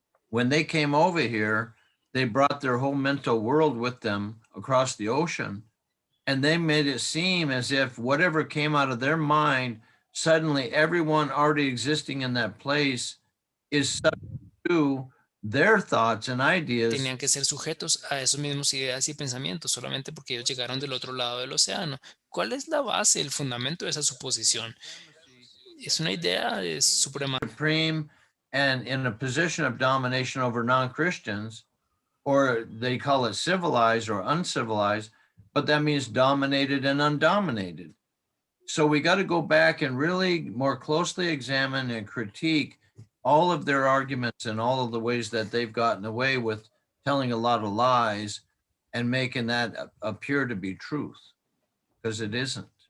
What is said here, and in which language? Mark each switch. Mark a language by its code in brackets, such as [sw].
[en] When they came over here, they brought their whole mental world with them across the ocean, and they made it seem as if whatever came out of their mind, suddenly everyone already existing in that place is subject to their thoughts and ideas. [es] Tenían que ser sujetos a esos mismos ideas y pensamientos solamente porque ellos llegaron del otro lado del océano. ¿Cuál es la base, el fundamento de esa suposición? Es una idea [en] supreme and in a position of domination over non-Christians, or they call it civilized or uncivilized, but that means dominated and undominated. So we got to go back and really more closely examine and critique all of their arguments and all of the ways that they've gotten away with telling a lot of lies and making that appear to be truth, because it isn't.